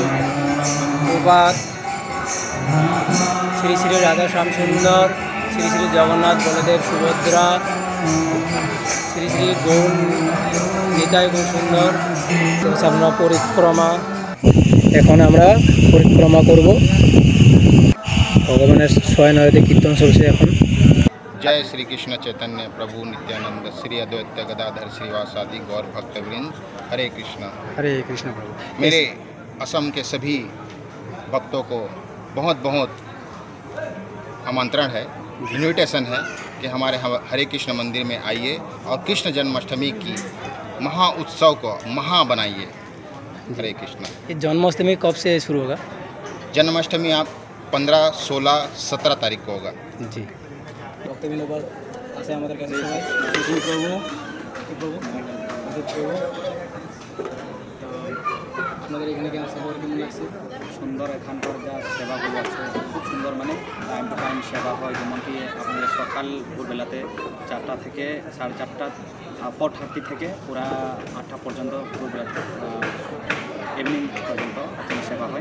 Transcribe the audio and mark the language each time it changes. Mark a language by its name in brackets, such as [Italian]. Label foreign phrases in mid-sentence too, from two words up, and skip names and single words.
[Bangla] প্রভাত শ্রী শ্রী রাধা শ্যাম সুন্দর, শ্রী শ্রী জগন্নাথ, বলদেব, সুভদ্রা, শ্রী শ্রী গৌর নিতাই খুব সুন্দর। আমরা পরিক্রমা, এখন আমরা পরিক্রমা করব। ভগবানের ছয় নয়তে কীর্তন চলছে এখন। [Hindi] जय श्री कृष्ण चैतन्य प्रभु नित्यानंद श्री अद्वैत गदाधर श्रीवासादि गौर भक्तवृंद। हरे कृष्ण प्रभु। मेरे असम के सभी भक्तों को बहुत बहुत आमंत्रण है, इन्विटेशन है कि हमारे हरे कृष्ण मंदिर में आइए और कृष्ण जन्माष्टमी की महा उत्सव को महा बनाइए। हरे कृष्ण। ये जन्माष्टमी कब से शुरू होगा? जन्माष्टमी आप 15, 16, 17 तारीख को होगा जी। [Bangla] ভক্তবৃন্দ আছে আমাদের কাছে সবাই প্রভু আপনাদের এখানে কেমন সেবা কেমন লাগছে? সুন্দর, এখানকার যা সেবাগুলো আছে খুব সুন্দর, মানে [English] time to time [Bangla] সেবা হয়। যেমন কি আপনাদের সকাল ভোরবেলাতে 4টা থেকে 4:30, 4:30 থেকে পুরা 8টা পর্যন্ত, ইভিনিং পর্যন্ত এখানে সেবা হয়।